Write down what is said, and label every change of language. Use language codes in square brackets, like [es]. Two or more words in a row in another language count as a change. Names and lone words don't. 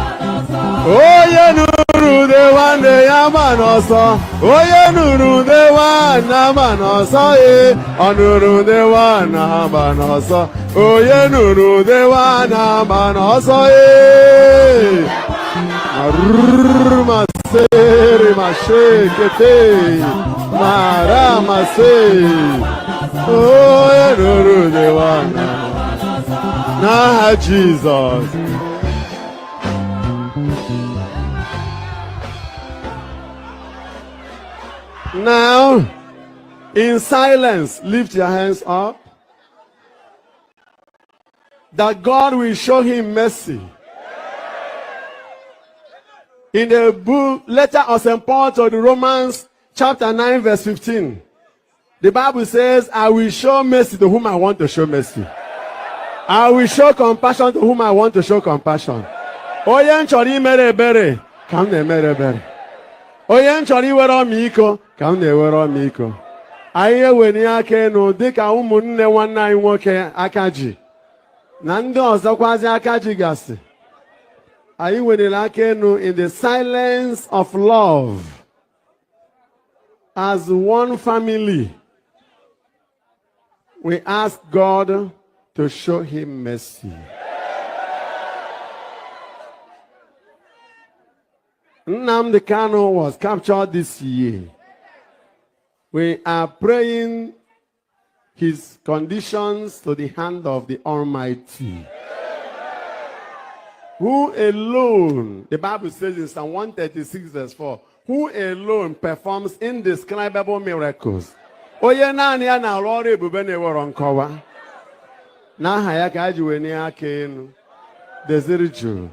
[ig] onye nụrụ ude nwanne ya agba n'ọsọ, onye nụrụ ude nwanne agba n'ọsọ, ọ nụrụ ude nwanne agba n'ọsọ, onye nụrụ ude nwanne agba n'ọsọ, masere mashekete mara mase, onye nụrụ ude nwanne n'aha Jizọs. [en] Now, in silence, lift your hands up. That God will show him mercy. In the book, letter of St. Paul to the Romans, chapter 9, verse 15, the Bible says, I will show mercy to whom I want to show mercy. I will show compassion to whom I want to show compassion. [ig] Onye nchọrọ imere ebere, ka m na-emere ebere. Onye nchọrọ iwere ọmịiko, ka m na-ewere ọmịiko. Anyị ewere aka enu dịka ụmụnne nwanne anyị nwoke aka ji na ndị ọzọkwazi aka ji gasị. Anyị werele aka enu [en] in the silence of love as one family. We ask God to show him mercy. Nnamdi Kanu was captured this year. We are praying his conditions to the hand of the Almighty, who alone, the Bible says in Psalm 136 verse 4, who alone performs indescribable miracles. [ig] Onye naanị ya na-arụ ọrụ ebube na-ewere nkọwa. N'aha ya ka ji wee aka enu deziri jụụ.